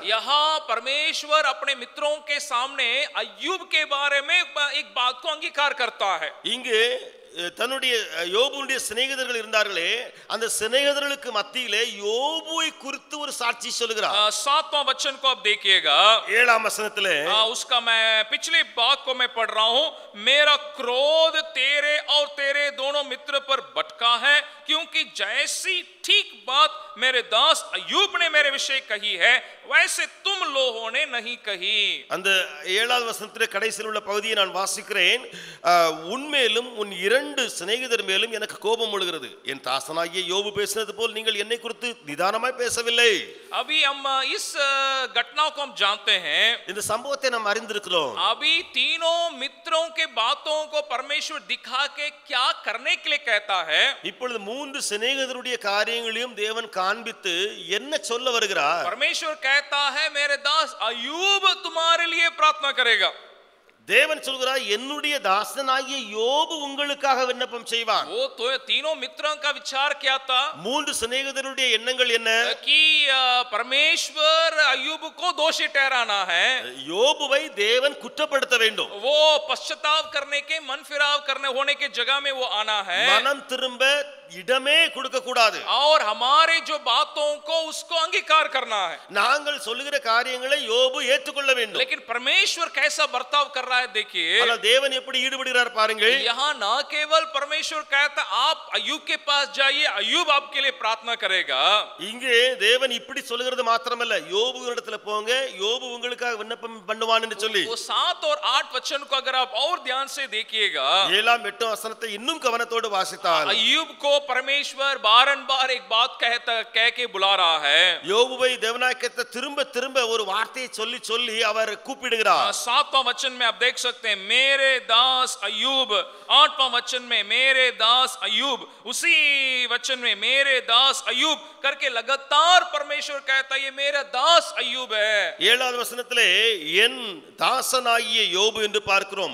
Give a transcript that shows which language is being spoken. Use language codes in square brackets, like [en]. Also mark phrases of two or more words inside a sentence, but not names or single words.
[hi] यहाँ परमेश्वर अपने मित्रों के सामने अय्यूब के बारे में एक बात को अंगीकार करता है। [ta] இங்கு தன்னுடைய யோபுடைய சிநேகிதர்கள் இருந்தார்களே, அந்த சிநேகிதர்களுக்கு மத்தியிலே யோபுவை குறித்து ஒரு சாட்சி சொல்கிறார்। [hi] 7वां वचन को आप देखिएगा, [ta] 7ஆம் வசனத்திலே [hi] उसका मैं पिछले बात को मैं पढ़ रहा हूं। मेरा क्रोध तेरे और तेरे दोनों मित्र पर भटका है, क्योंकि जैसी ठीक बात मेरे दास अय्यूब ने मेरे विषय कही है, वैसे तुम लोगों ने नहीं कही। [ta] அந்த 7வது வசனத்திலே கடைசியில் உள்ள பகுதியை நான் வாசிக்கிறேன்। உன்மேலும் உன் 2 சிநேகிதர் மேலும் எனக்கு கோபம் எழுகிறது, என் தாசனாகிய யோபு பேசினது போல் நீங்கள் என்னை குறித்து நிதானமாய் பேசவில்லை। [hi] अभी हम इस घटना को हम जानते हैं, [ta] இந்த சம்பவத்தை நாம் அறிந்திருக்கிறோம்। [hi] अभी तीनों मित्रों के बातों को परमेश्वर दिखा के क्या करने के लिए कहता है। [ta] இப்பொழுது 3 சிநேகிதருடைய காரியங்களையும் தேவன் காண்பித்து என்ன சொல்ல வருகிறார்? [hi] परमेश्वर कहता है मेरे दास अय्यूब तुम्हारे लिए प्रार्थना करेगा। [ta] தேவன் சொல்கிறார், என்னுடைய தாசனாகிய யோபு உங்களுக்காக விண்ணப்பம் செய்வான்। [hi] वो तो तीनों मित्रों का विचार क्या था? [ta] 3 சிநேகிதருடைய எண்ணங்கள் என்ன? [hi] कि परमेश्वर अय्यूब को दोषी ठहराना है, [ta] யோபுவை தேவன் குற்றப்படுத்த வேண்டும், [hi] वो पश्चाताप करने के, मन फिराव करने होने के जगह में वो आना है, [ta] மனம் திரும்ப இடமே கொடுக்க கூடாது. [hi] और हमारे जो बातों को उसको अंगीकार करना है. [ta] நாங்கள் சொல்லுகிற காரியங்களை யோபு ஏற்றுக்கொள்ள வேண்டும். [hi] लेकिन परमेश्वर कैसा बर्ताव कर रहा है देखिए. [ta] ஆனால் தேவன் எப்படி ஈடுபடுகிறார் பாருங்கள். [hi] यहाँ ना केवल परमेश्वर कहता आप अय्यूब के पास जाइए, अय्यूब आपके लिए प्रार्थना करेगा. [ta] இங்கே தேவன் இப்படி சொல்லுகிறது மாத்திரமல்ல, யோபுவினிடத்துல போங்க, யோபு உங்களுக்காக விண்ணப்பம் பண்ணுவான் என்று சொல்லி. [hi] वो 7 और 8 वचन को अगर आप और ध्यान से देखिएगा, [ta] 7 8 வசனத்தை இன்னும் கவனத்தோடு வாசித்தால் [hi] अय्यूब को परमेश्वर बारंबार एक बात कह के बुला रहा है. [ta] யோபுவை தேவனாய்க்கத்தை திரும்ப திரும்ப ஒரு வார்த்தையை சொல்லி சொல்லி அவர் கூப்பிடுகிறார். [hi] 7वां वचन में आप देख सकते हैं मेरे दास अय्यूब, 8वां वचन में मेरे दास अय्यूब, उसी वचन में मेरे दास अय्यूब करके लगातार परमेश्वर कहता है ये मेरा दास अय्यूब है. [ta] 7வது வசனத்திலே என் தாசனாகிய யோபு என்று பார்க்கிறோம்.